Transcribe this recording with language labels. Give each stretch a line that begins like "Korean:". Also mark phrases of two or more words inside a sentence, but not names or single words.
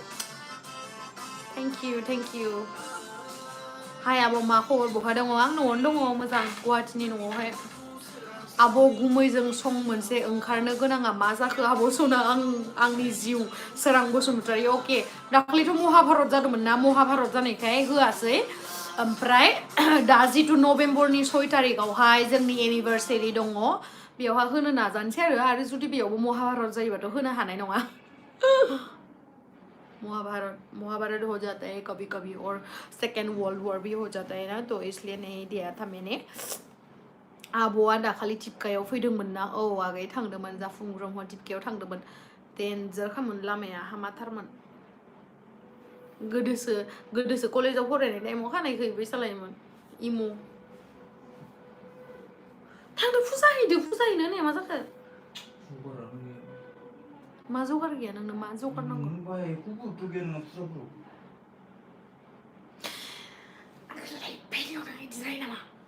English: thank you
Bodo: हाय आब' मा खबर बहा दङ आं न'आवनो दङ मोजां गुवाहाटीनि न'आवहाय आब' गुमैजों सं मोनसे ओंखारनो गोनाङा मा जाखो आब' सना आंनि जिउ सोरां बसुमतारी अके दाख्लैथ' महाभारत जादोंमोन ना महाभारत जानायखाय होआसै ओमफ्राय दा जिथु नभेम्बरनि 6 तारिखआवहाय जोंनि एनिभार्सारि दङ बेयावहाय होनो नाजानोसै आरो जुदि बेयावबो महाभारत जायोबाथ' होनो हानाय नङा
Hindi: महाभारत हो जाता है कभी कभी और
English: second world war
Hindi: भी हो जाता है ना तो इसलिए नहीं दिया था मैंने
Bodo: आब'आ दाखालि टिपकायाव फैदोंमोन ना औ आगै थांदोंमोन जाफुं ब्रह्म टिपकायाव थांदोंमोन डेन्जार खामोन लामाया हामाथारमोन गोदोसो कलेजाव फरायनाय टाइमाव खानायखौ इबो सालायोमोन इमु थांदो फुजा हैनो होननाया मा जाखो मा जगार गैया नोंनो मा जगार नांगौ रायलायबायनायाव नों इदि जायो नामा